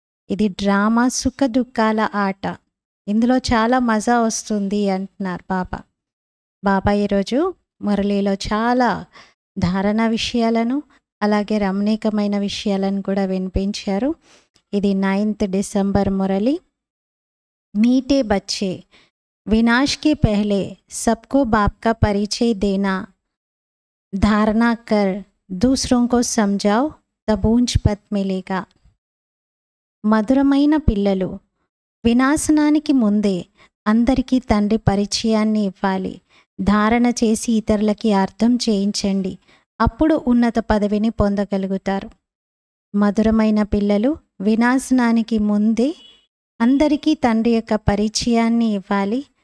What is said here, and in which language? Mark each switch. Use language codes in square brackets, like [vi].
[te] ఇది డ్రామా సుఖ దుఃఖాల ఆట, ఇందులో చాలా మజా వస్తుంది అంటున్నారు బాబా. బాబా ఈరోజు మురళీలో చాలా ధారణ విషయాలను అలాగే రమణీకమైన విషయాలను కూడా వినిపించారు. ఇది 9th డిసెంబర్ మురళి. [hi] मीठे बच्चे, विनाश के पहले सबको बाप का परिचय देना, धारणा कर दूसरों को समझाओ, तब ऊंच पद मिलेगा. [te] మధురమైన పిల్లలు, వినాశనానికి ముందే అందరికీ తండ్రి పరిచయాన్ని ఇవ్వాలి. ధారణ చేసి ఇతరులకి అర్థం చేయించండి, అప్పుడు ఉన్నత పదవిని పొందగలుగుతారు. మధురమైన పిల్లలు, వినాశనానికి ముందే అందరికీ తండ్రి యొక్క పరిచయాన్ని ఇవ్వాలి.